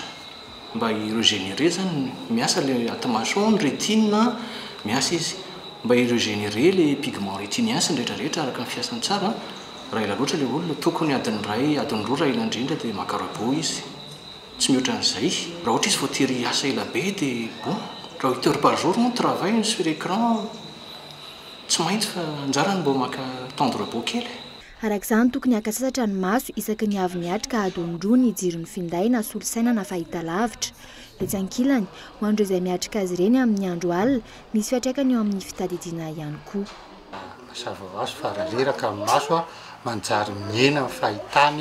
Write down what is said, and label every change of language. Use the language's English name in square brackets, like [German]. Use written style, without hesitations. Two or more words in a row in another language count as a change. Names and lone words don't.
[Malagasy] Mba irégénérer zany miasa le [French] attention, rétine [Malagasy] miasa izy. Mba irégénérer [French] les pigments rétiniens [Malagasy] rehetrarehetra araka ny fiasany tsara. Raha ela loatra ilay olona tokony adiny ray, adiny roa raha ela indrindra dia maka repos izy. Tsy mihoatra an'izay. Raha ohatra izy voatery asa ela be dia bon. [French] Raha 8 heures par jour moa travail sur écran. [Malagasy] Tsy maintsy fa anjarany mba maka [French] temps de repos [Malagasy] kely. Arak'izany tokony hakasasatra ny maso isaky ny avy niatrika adondroa ny jiron'ny finday na solosaina na fahitalavitra. Etsy ankilany, ho an'ireo izay miatrika azy ireny amin'ny andro alina, misy fiatraikany eo amin'ny fitadidiana ihany koa. Mazava ho azy fa raha reraka amin'ny maso manjary miena amin'ny fahitany.